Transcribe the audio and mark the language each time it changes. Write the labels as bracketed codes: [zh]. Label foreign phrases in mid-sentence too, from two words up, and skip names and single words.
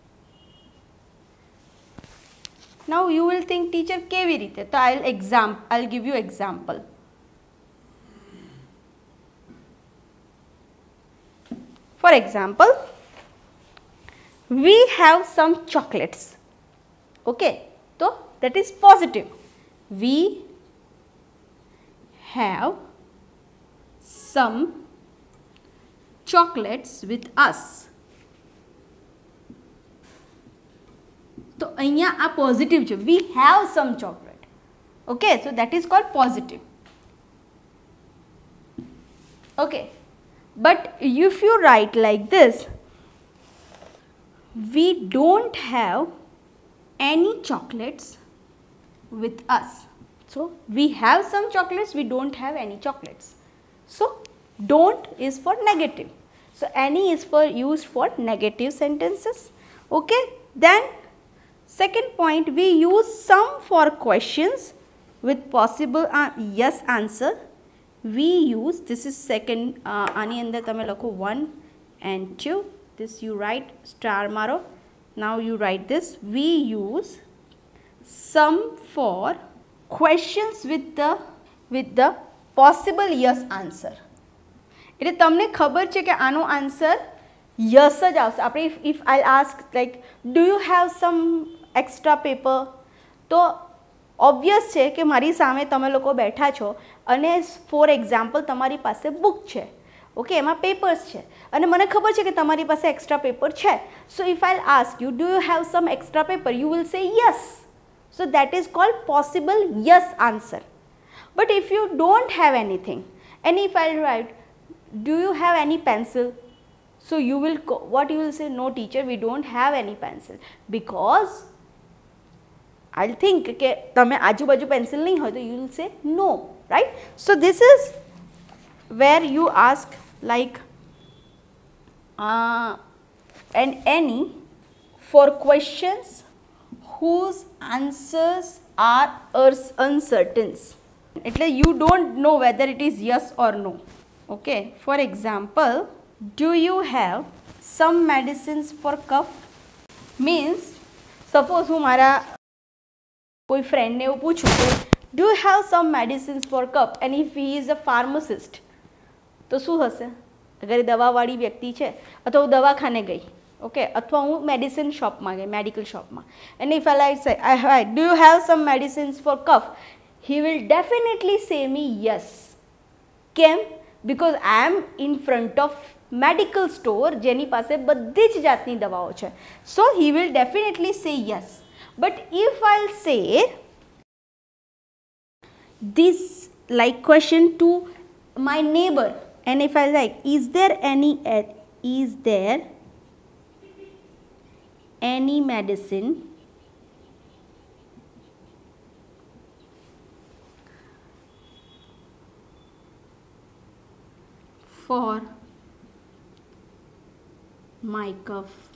[en] Now you will think teacher [gu] કેવી રીતે? [en] તો I'll give you example. For example, we have some chocolates. Okay, so that is positive. We have some chocolates with us. [gu] So અહીંયા આ positive છે. [en] We have some chocolate. Okay, so that is called positive. Okay, but if you write like this, we don't have any chocolates with us. So we have some chocolates, we don't have any chocolates. So don't is for negative. So any is for used for negative sentences. Okay, then second point, we use some for questions with possible yes answer. We use, this is second, [gu] આની અંદર તમે લખો 1 and 2, [en] this you write star [gu] મારો. [en] Now you write this, we use some for questions with the possible yes answer. [gu] એટલે તમને ખબર છે કે આનો આન્સર યસ જ આવશે. [en] આપણે if I'll ask like, do you have some extra paper? [gu] તો ઓબ્વિયસ છે કે મારી સામે તમે લોકો બેઠા છો અને [en] for example [gu] તમારી પાસે બુક છે, ઓકે, એમાં પેપર્સ છે અને મને ખબર છે કે તમારી પાસે [en] extra paper [gu] છે. [en] So if I ask you, do you have some extra paper, you will say yes. So that is called possible yes answer. But if you don't have anything and if I write, do you have any pencil? So you will, what you will say, no teacher, we don't have any pencil, because I'll think [gu] કે તમે આજુબાજુ પેન્સિલ નહીં હોય, તો [en] you will say no, right? So this is where you ask like and any for questions whose answers are uncertain. એટલે you don't know whether it is yes or no. Okay, for example, do you have some medicines for cough? Means suppose [gu] હું મારા કોઈ ફ્રેન્ડને એવું પૂછું કે [en] do you have some medicines for cough, and if he is a pharmacist, [gu] તો શું હશે? અગર દવાવાળી વ્યક્તિ છે અથવા હું દવાખાને ગઈ, ઓકે, અથવા હું મેડિસિન શોપમાં ગઈ, મેડિકલ શોપમાં, [en] and if I say, do you have some medicines for cough, he will definitely say me yes. કેમ? Because I am in front of medical store [gu] જેની પાસે બધી જ જાતની દવાઓ છે. [en] So he will definitely say yes. But if I'll say this like question to my neighbor, and if I like, is there any medicine for my cough?